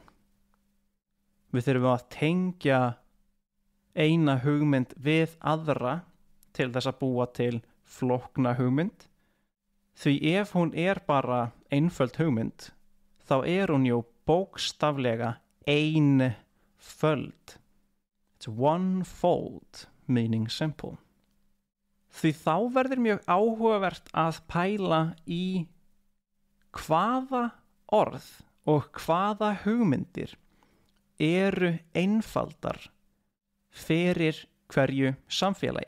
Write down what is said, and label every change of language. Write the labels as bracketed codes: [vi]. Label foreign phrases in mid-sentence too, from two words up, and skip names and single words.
[is] Við þurfum að tengja eina hugmynd við aðra til þess að búa til flókna hugmynd. Því ef hún er bara einföld hugmynd, þá er hún jú bókstaflega einföld. [en] It's one-fold, meaning simple. [is] Því þá verður mjög áhugavert að pæla í hvaða orð og hvaða hugmyndir eru einfaldar fyrir hverju samfélagi.